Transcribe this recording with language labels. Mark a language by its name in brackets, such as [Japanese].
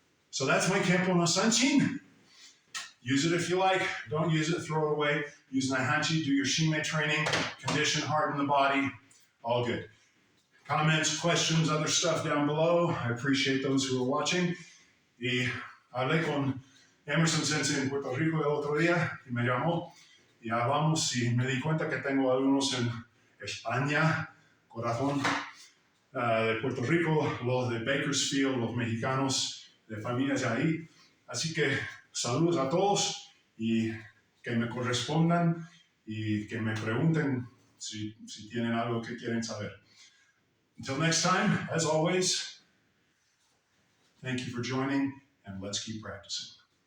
[English] So that's my Kempo no Sanchin. Use it if you like. Don't use it, throw it away. Use Naihanchi, do your Shime training, condition, harden the body, all good. Comments, questions, other stuff down below. I appreciate those who are watching. [Spanish] Y hablé con Emerson Sensei en Puerto Rico el otro día y me llamó y hablamos y me di cuenta que tengo alumnos en España, corazón, de Puerto Rico, los de Bakersfield, los mexicanos, de familias ahí. Así que saludos a todos y que me correspondan y que me pregunten si tienen algo que quieren saber. [English] Until next time, as always, thank you for joining, and let's keep practicing.